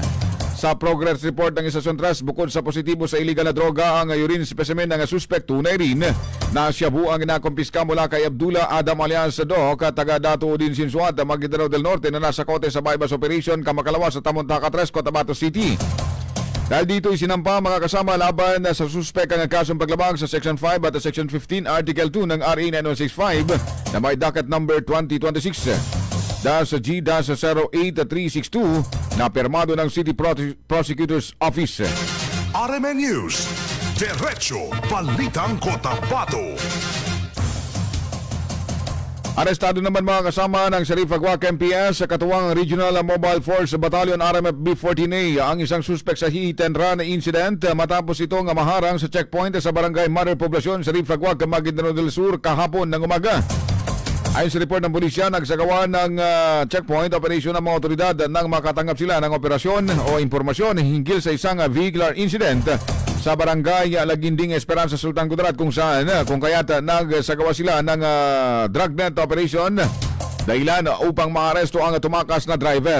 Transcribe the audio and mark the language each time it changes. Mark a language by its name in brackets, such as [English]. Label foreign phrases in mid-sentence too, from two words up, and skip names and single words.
[Filipino] Sa [English] progress report [Filipino] ng Istasyon 3, bukod sa positibo sa illegal na droga ang [English] urine specimen [Filipino] ng suspect, tunay rin na siya buang nakumpiska mula kay Abdullah Adam alias Doc at taga Dato Udin Sinsuat, Maguindanao del Norte na nasa kote sa [English] bypass operation [Filipino] Kamakalawa sa Tamontaka 3, Cotabato City. Dahil dito isinampa mga kasama laban sa suspect ang kasong paglabag sa Section 5 at Section 15 Article 2 ng RA 9165 na may [English] docket number [Filipino] 2026-G-08362 na permado ng City Prosecutor's Office. RMN News, Derecho, Balitang Cotabato. Arestado naman mga kasama ng Sharif Agwak MPS sa katuwang Regional Mobile Force Battalion RMF B14A ang isang suspect sa [English] hit and run incident [Filipino] matapos itong maharang sa checkpoint sa Barangay Mother Poblacion, Sharif Agwak, Maguindanao del Sur kahapon ng umaga. Ayon sa report ng pulisya, nagsagawa ng [English] checkpoint operation [Filipino] ng mga otoridad nang makatanggap sila ng operasyon o impormasyon hinggil sa isang [English] vehicular incident [Filipino] sa Barangay Laginding Esperanza, Sultan Kudarat kung saan kung kaya't nagsagawa sila ng [English] dragnet operation [Filipino] dahilan upang maaresto ang tumakas na driver.